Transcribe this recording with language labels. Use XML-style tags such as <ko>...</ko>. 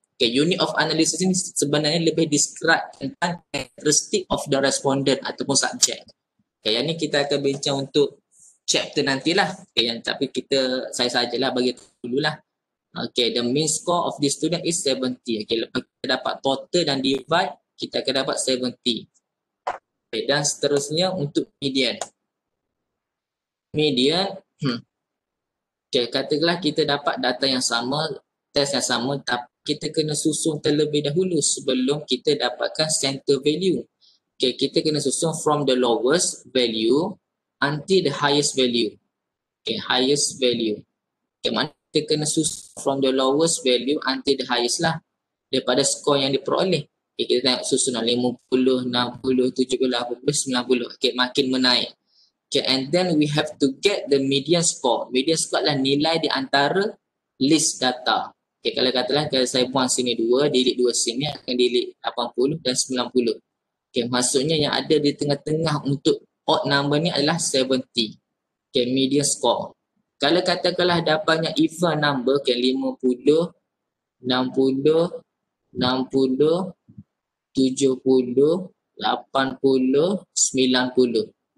<en>Okay, unit of analysis</en> <ms>ini sebenarnya lebih</ms> <en>describe</en> <ms>tentang</ms> <en>characteristic of the respondent</en> <ms>ataupun</ms> <en>subject.</en> <ms>Okay, yang ni kita akan bincang untuk chapter nantilah. Okay, yang tapi saya sajalah bagi dululah.</ms> <en>Okay, the mean score of this student is 70.</en> <ms>Okay, lepas kita dapat total dan divide, kita akan dapat 70. Okay, dan seterusnya untuk median. Median, okay, katakanlah kita dapat data yang sama, test yang sama, tapi kita kena susun terlebih dahulu sebelum kita dapatkan center value.</ms> <en>Okay,</en> <ms>kita kena susun</ms> <en>from the lowest value until the highest value. Okay, highest value. Okay,</en> <ms>mana kita kena susun</ms> <en>from the lowest value until the highest lah.</en> <ms>Daripada skor yang diperoleh. Okay, kita tengok susunan 50, 60, 70, 80, 90. Okay, makin menaik.</ms> <en>Okay, and then we have to get the median score.</en> <ms>Median score adalah nilai di antara list data. Okay, kalau katalah kalau saya buang sini 2, delete 2 sini akan delete 80 dan 90. Okay, maksudnya yang ada di tengah-tengah untuk odd number ni adalah 70. Okay, median score. Kalau katakanlah dapatnya even number, okay, 50, 60, 60, 70, 80, 90.</ms>